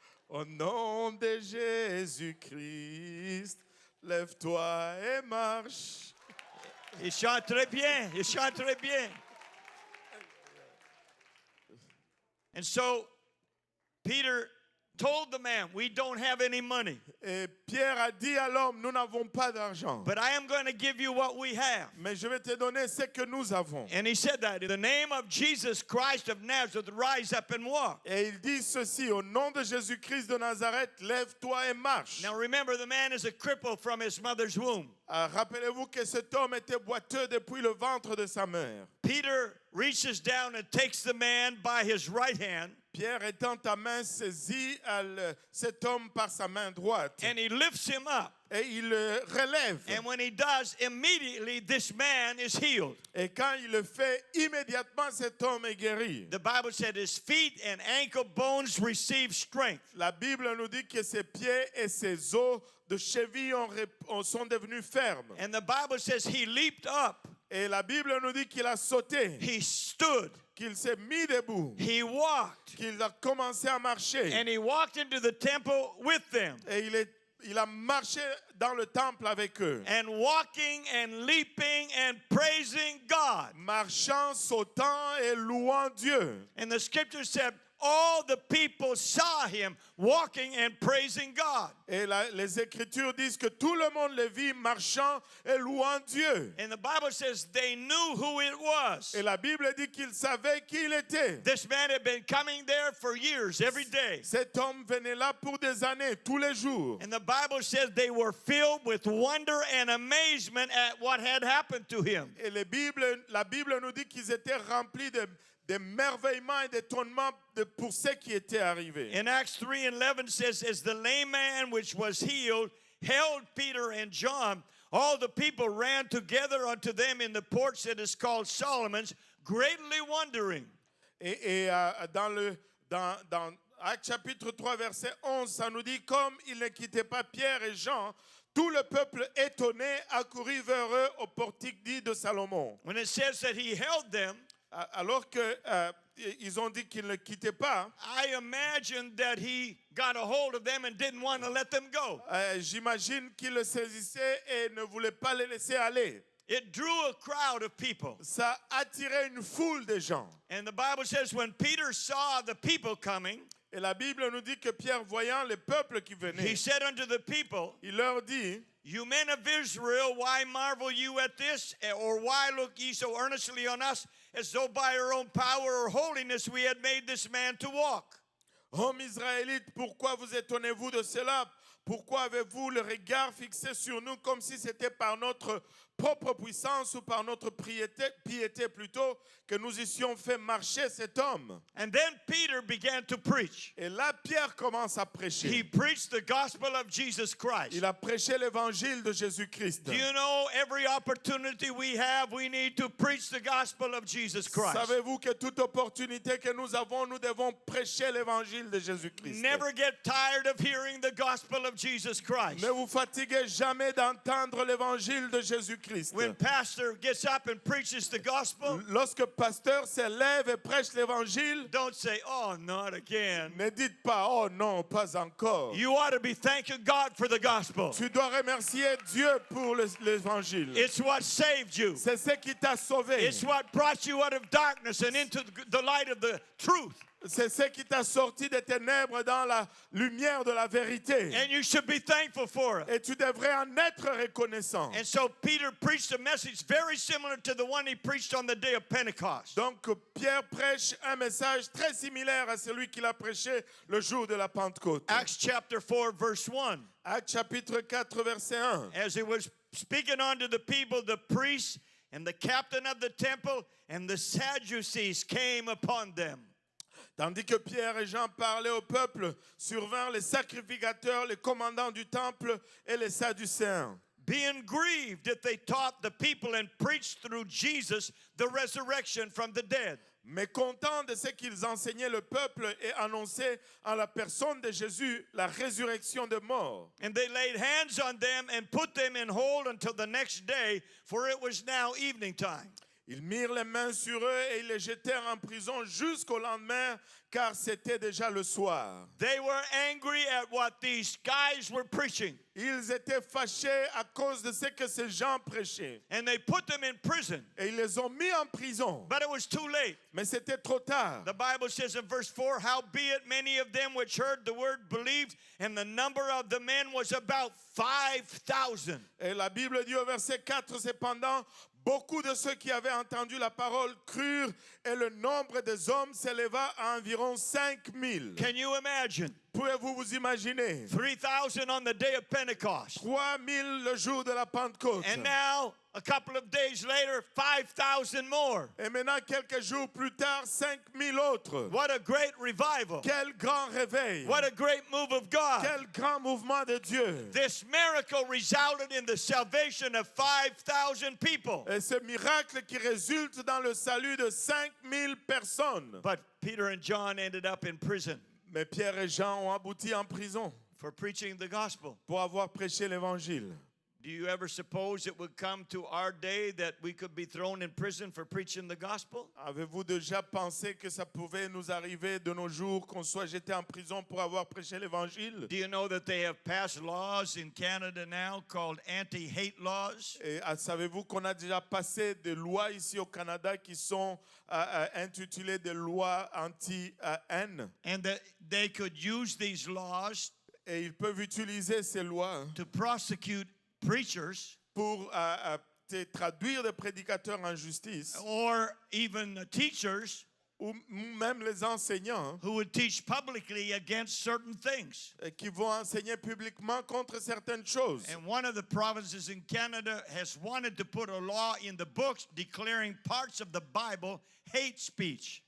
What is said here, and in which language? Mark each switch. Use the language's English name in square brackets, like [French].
[French] Au nom de Jésus-Christ, lève-toi et marche. Il chante très bien, il chante très bien. [English] And so Peter told the man, we don't have any money. [French] Et Pierre a dit à l'homme, nous n'avons pas d'argent, [English] but I am going to give you what we have. [French] mais je vais te donner ce que nous avons. [English] And he said that, in the name of Jesus Christ of Nazareth, rise up and walk. [French] Et il dit ceci, au nom de Jésus-Christ de Nazareth, lève-toi et marche. [English] Now remember, the man is a cripple from his mother's womb. [French] Rappelez-vous que cet homme était boiteux depuis le ventre de sa mère. [English] Peter reaches down and takes the man by his right hand, [French] Pierre étend ta main saisit cet homme par sa main droite [English] and he lifts him up. [French] et il le relève. [English] And when he does, immediately this man is healed. [French] Et quand il le fait, immédiatement cet homme est guéri. [English] The Bible said his feet and ankle bones receive strength. [French] La Bible nous dit que ses pieds et ses os de cheville sont devenus fermes. [English] And the Bible says he leaped up, [French] Et la Bible nous dit qu'il a sauté, [English] he stood, [French] qu'il s'est mis debout, [English] he walked, [French] qu'il a commencé à marcher. [English] and he walked into the temple with them. [French] Et il a marché dans le temple avec eux. [English] And walking and leaping and praising God. [French] Marchant, sautant et louant Dieu. [English] And the scripture said, all the people saw him walking and praising God. [French] Et les Écritures disent que tout le monde le vit marchant et louant Dieu. [English] And the Bible says they knew who it was. [French] Et la Bible dit qu'ils savaient qui il était. [English] This man had been coming there for years, every day. [French] Cet homme venait là pour des années, tous les jours. [English] And the Bible says they were filled with wonder and amazement at what had happened to him. [French] Et la Bible nous dit qu'ils étaient remplis d'émerveillement et d'étonnement pour ce qui était arrivé. [English] In Acts 3:11 says, as the lame man which was healed held Peter and John, all the people ran together unto them in the porch that is called Solomon's, greatly wondering. [French] Et dans Actes chapitre 3, verset 11, ça nous dit, comme ils ne quittaient pas Pierre et Jean, tout le peuple étonné accourut vers eux au portique dit de Salomon. [English] When it says that he held them, [French] Alors qu'ils ont dit qu'ils ne quittaient pas, [English] I imagine that he got a hold of them and didn't want to let them go. [French] j'imagine qu'ils le saisissaient et ne voulaient pas les laisser aller. [English] It drew a crowd of people. [French] Ça attirait une foule de gens. [English] And the Bible says when Peter saw the people coming, [French] Et la Bible nous dit que Pierre, voyant les peuples qui [English] he [French] venaient, [English] said unto the people, [French] il leur dit, [English] you men of Israel, why marvel you at this? Or why look ye so earnestly on us, as though by our own power or holiness we had made this man to walk? [French] Hommes israélites, pourquoi vous étonnez-vous de cela? Pourquoi avez-vous le regard fixé sur nous comme si c'était par notre propre puissance ou par notre piété plutôt que nous eussions fait marcher cet homme? [English] And then Peter began to preach. [French] Et là, Pierre commence à prêcher. [English] He preached the gospel of Jesus Christ. [French] Il a prêché l'évangile de Jésus-Christ. [English] Do you know every opportunity we have, we need to preach the gospel of Jesus Christ? [French] Savez-vous que toute opportunité que nous avons, nous devons prêcher l'évangile de Jésus-Christ. [English] Never get tired of hearing the gospel of Jesus Christ. [French] Ne vous fatiguez jamais d'entendre l'évangile de Jésus-Christ. [English] When pastor gets up and preaches the gospel, [French] Lorsque pasteur se lève et prêche l'évangile, [English] don't say, oh, not again. [French] ne dites pas, oh non, pas encore. [English] You ought to be thanking God for the gospel. [French] Tu dois remercier Dieu pour l'évangile. [English] It's what saved you. [French] C'est ce qui t'a sauvé. [English] It's what brought you out of darkness and into the light of the truth. [French] C'est ce qui t'a sorti des ténèbres dans la lumière de la vérité. [English] And you should be thankful for it. [French] Et tu devrais en être reconnaissant. [English] And so Peter preached a message very similar to the one he preached on the day of Pentecost. [French] Donc Pierre prêche un message très similaire à celui qu'il a prêché le jour de la Pentecôte. [English] Acts chapter 4 verse 1. [French] Actes chapitre 4 verset 1. [English] As he was speaking unto the people, the priests and the captain of the temple and the Sadducees came upon them. [French] Tandis que Pierre et Jean parlaient au peuple, survinrent les sacrificateurs, les commandants du temple et les Sadducéens. [English] Being grieved that they taught the people and preached through Jesus the resurrection from the dead. [French] Mécontents de ce qu'ils enseignaient le peuple et annonçaient en la personne de Jésus la résurrection des morts. [English] And they laid hands on them and put them in hold until the next day, for it was now evening time. [French] Ils mirent les mains sur eux et ils les jetèrent en prison jusqu'au lendemain, car c'était déjà le soir. [English] They were angry at what these guys were preaching, [French] Ils étaient fâchés à cause de ce que ces gens prêchaient. [English] and they put them in prison. [French] Et ils les ont mis en prison. [English] But it was too late. [French] Mais c'était trop tard. [English] The Bible says in verse 4, howbeit many of them which heard the word believed, and the number of the men was about 5,000. [French] Et la Bible dit au verset 4, cependant, beaucoup de ceux qui avaient entendu la parole crurent et le nombre des hommes s'éleva à environ 5 000. [English] Can you imagine? [French] Pouvez-vous vous imaginer? [English] 3,000 on the day of Pentecost. [French] 3 000 le jour de la Pentecôte. [English] And now, a couple of days later, 5,000 more. [French] Et maintenant, quelques jours plus tard, 5 000 autres. [English] What a great revival. [French] Quel grand réveil. [English] What a great move of God. [French] Quel grand mouvement de Dieu. [English] This miracle resulted in the salvation of 5,000 people. [French] Et ce miracle qui résulte dans le salut de 5 000 personnes. [English] But Peter and John ended up in prison [French] Mais Pierre et Jean ont abouti en prison [English] for preaching the gospel. [French] pour avoir prêché l'évangile. [English] Do you ever suppose it would come to our day that we could be thrown in prison for preaching the gospel? [French] Avez-vous déjà pensé que ça pouvait nous arriver de nos jours qu'on soit jeté en prison pour avoir prêché l'évangile? [English] Do you know that they have passed laws in Canada now called anti-hate laws? [French] Et savez-vous qu'on a déjà passé des lois ici au Canada qui sont intitulées des lois anti-haine? [English] And that they could use these laws [French] Et ils peuvent utiliser ces lois [English] to prosecute preachers [French] pour traduire des prédicateurs en justice [English] or even teachers [French] ou même les enseignants [English] who would teach publicly against certain things. [French] qui vont enseigner publiquement contre certaines choses. [English] And one of the provinces in Canada has wanted to put a law in the books declaring parts of the Bible hate speech.